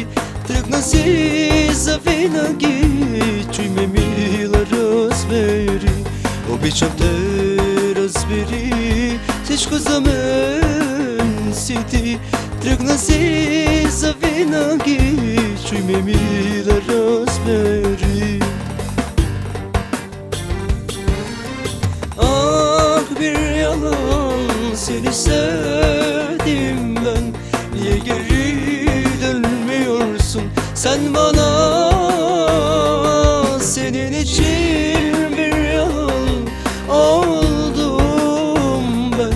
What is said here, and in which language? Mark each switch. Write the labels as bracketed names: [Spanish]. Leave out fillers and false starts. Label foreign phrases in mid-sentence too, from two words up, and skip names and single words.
[Bulgarian] Тръгна си завинаги, чуй ме, мила, разбери. Обичам те, разбери, всичко за мен си ти. Тръгна си завинаги, чуй ме, мила, разбери. [Turkish] Bir yalan seni sevdim ben. Niye geri dönmüyorsun sen bana? Senin için bir yalan oldum ben.